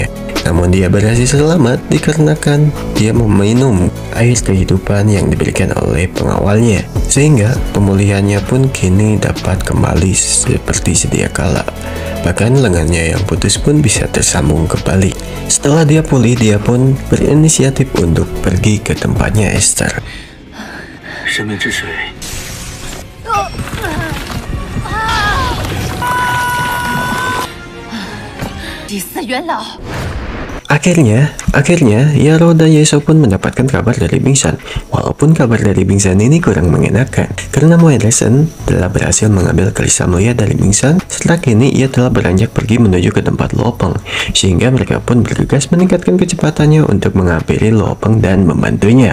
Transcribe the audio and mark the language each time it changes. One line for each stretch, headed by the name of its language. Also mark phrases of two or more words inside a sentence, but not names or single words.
Indonesian: Namun dia berhasil selamat dikarenakan dia meminum air kehidupan yang diberikan oleh pengawalnya, sehingga pemulihannya pun kini dapat kembali seperti sedia kala. Bahkan lengannya yang putus pun bisa tersambung kembali. Setelah dia pulih, dia pun berinisiatif untuk pergi ke tempatnya Esther.
Chinese: 生命之水，祭祀元老。
Indonesian: Akhirnya, Yaro dan Yesho pun mendapatkan kabar dari Ming Shan. Walaupun kabar dari Ming Shan ini kurang mengenakan, karena Mo Henderson telah berhasil mengambil kristal mulia dari Ming Shan, setelah kini ia telah beranjak pergi menuju ke tempat Lo Peng, sehingga mereka pun bergegas meningkatkan kecepatannya untuk menghampiri Lo Peng dan membantunya.